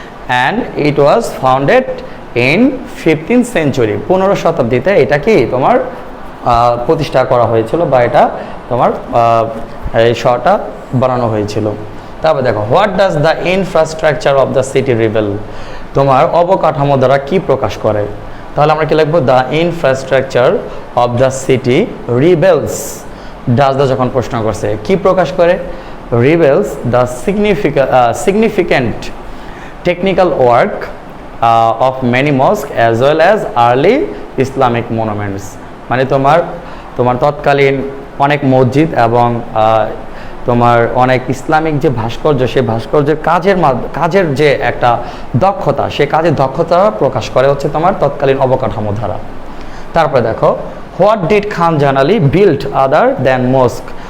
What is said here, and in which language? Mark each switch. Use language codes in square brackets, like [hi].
[en] and it was founded in 15th century, [bn] 15 শতাব্দীতে এটা কি তোমার প্রতিষ্ঠা করা হয়েছিল বা এটা তোমার এই শহরটা বানানো হয়েছিল। তারপর দেখো [en] what does the infrastructure of the city reveal, [bn] তোমার অবকাঠামো দ্বারা কি প্রকাশ করে? তাহলে আমরা কি লিখবো [en] The infrastructure of the city reveals. [bn] Does the যখন প্রশ্ন করছে কি প্রকাশ করে, [en] reveals the significant technical work of many mosques as well as early Islamic monuments. [bn] মানে তোমার তৎকালীন অনেক মসজিদ এবং তোমার অনেক ইসলামিক যে ভাস্কর্য, সেই ভাস্কর্যের কাজের যে একটা দক্ষতা, সেই কাজের দক্ষতা প্রকাশ করে হচ্ছে তোমার তৎকালীন অবকাঠামো দ্বারা। তারপরে দেখো, [en] What did Khan Jahanali build other than mosque?